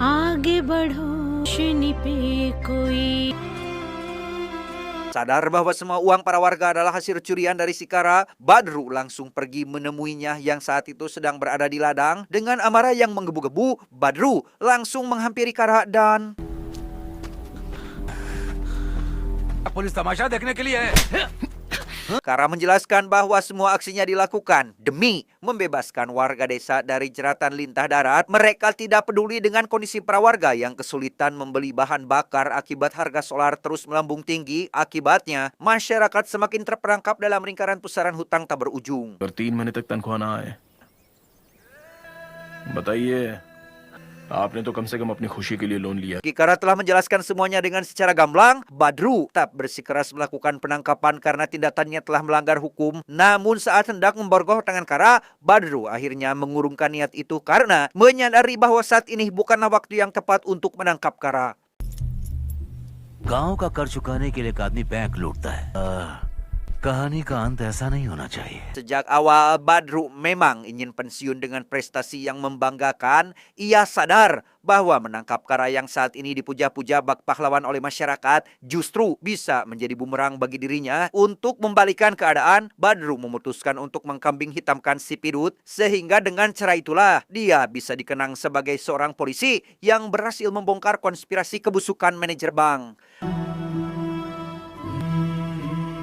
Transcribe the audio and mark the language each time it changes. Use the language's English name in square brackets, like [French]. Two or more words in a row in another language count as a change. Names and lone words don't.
[Indonesian] Sadar bahwa semua uang para warga adalah hasil curian dari si Kara, Badru langsung pergi menemuinya yang saat itu sedang berada di ladang. Dengan amarah yang menggebu-gebu, Badru langsung menghampiri Kara dan [Hindi] पुलिस तमाशा देखने के लिए है। [Indonesian] Kara menjelaskan bahwa semua aksinya dilakukan demi membebaskan warga desa dari jeratan lintah darat. Mereka tidak peduli dengan kondisi para warga yang kesulitan membeli bahan bakar akibat harga solar terus melambung tinggi. Akibatnya, masyarakat semakin terperangkap dalam lingkaran pusaran hutang tak berujung. [Hindi] अगर 3 महीने तक तनख्वाह ना आए बताइए आपने तो कम से कम अपनी खुशी के लिए लोन लिया [Indonesian] Kara telah menjelaskan semuanya dengan secara gamblang. Badru tak bersikeras melakukan penangkapan karena tindakannya telah melanggar hukum. Namun saat hendak memborgoh tangan Kara, Badru akhirnya mengurungkan niat itu karena menyadari bahwa saat ini bukanlah waktu yang tepat untuk menangkap Kara. [Hindi] गांव का कर चुकाने के लिए एक आदमी बैंक लूटता है कहानी का अंत ऐसा नहीं होना चाहिए [Indonesian] Sejak awal, Badru memang ingin pensiun dengan prestasi yang membanggakan. Ia sadar bahwa menangkap Kara yang saat ini dipuja-puja bak pahlawan oleh masyarakat justru bisa menjadi bumerang bagi dirinya. Untuk membalikan keadaan, Badru memutuskan untuk mengkambing hitamkan si Pidut, sehingga dengan cara itulah dia bisa dikenang sebagai seorang polisi yang berhasil membongkar konspirasi kebusukan manajer bank.